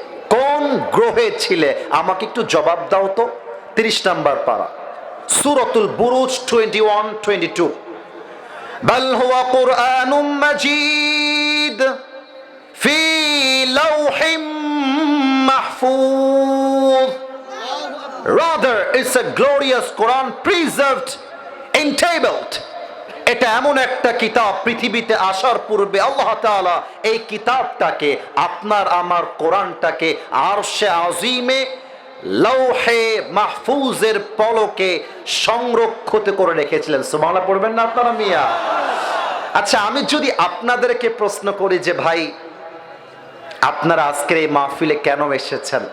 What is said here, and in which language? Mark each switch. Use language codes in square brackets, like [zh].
[bn] কোন গ্রহে ছিলে? আমাকে একটু জবাব দাও তো। 30 নম্বর পারা, সূরাতুল বুরুজ 21-22। [ar] বাল হুয়া কুরআনুম মাজিদ ফি লাওহিম মাহফুজ। [en] Rather, it's a glorious Quran preserved, entabled. [bn] এটা এমন একটা কিতাব, পৃথিবীতে আসার পূর্বে আল্লাহ তাআলা এই কিতাবটাকে, আপনার আমার কোরআনটাকে আরশে আজিমে লৌহে মাহফুজের পলকে সংরক্ষিত করে রেখেছিলেন। সুবহানাল্লাহ পড়বেন না আপনারা মিয়া? আচ্ছা, আমি যদি আপনাদেরকে প্রশ্ন করি যে ভাই, আপনারা আজকের এই মাহফিলে কেন এসেছেন?